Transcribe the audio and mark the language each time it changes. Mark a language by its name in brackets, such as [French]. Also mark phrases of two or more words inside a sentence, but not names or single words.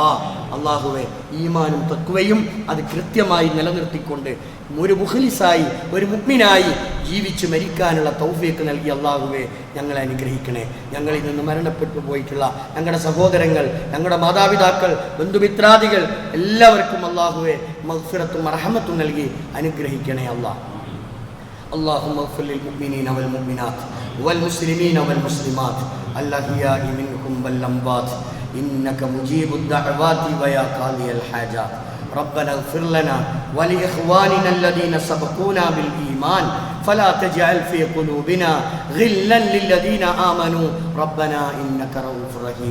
[Malayalam] അള്ളാഹുവേ, ഈമാനും തഖ്വയും അത് കൃത്യമായി നിലനിർത്തിക്കൊണ്ട് ഒരു മുഖ്ലിസായി ഒരു മുഅ്മിനായി ജീവിച്ച് മരിക്കാനുള്ള തൗഫീഖ് നൽകി അള്ളാഹുവേ ഞങ്ങളെ അനുഗ്രഹിക്കണേ. ഞങ്ങളിൽ നിന്ന് മരണപ്പെട്ടു പോയിട്ടുള്ള ഞങ്ങളുടെ സഹോദരങ്ങൾ, ഞങ്ങളുടെ മാതാപിതാക്കൾ, ബന്ധുമിത്രാദികൾ എല്ലാവർക്കും അള്ളാഹുവേ മഗ്ഫിറത്തും റഹ്മത്തും നൽകി അനുഗ്രഹിക്കണേ അല്ലാ. [Arabic] اللهم اغفر للمؤمنين والمؤمنات والمسلمين والمسلمات الأحياء منهم والأموات إنك مجيب الدعوات ويا قاضي الحاجات. ربنا اغفر لنا ولإخواننا الذين سبقونا بالإيمان فلا تجعل في قلوبنا غلا للذين آمنوا ربنا إنك رؤوف رحيم.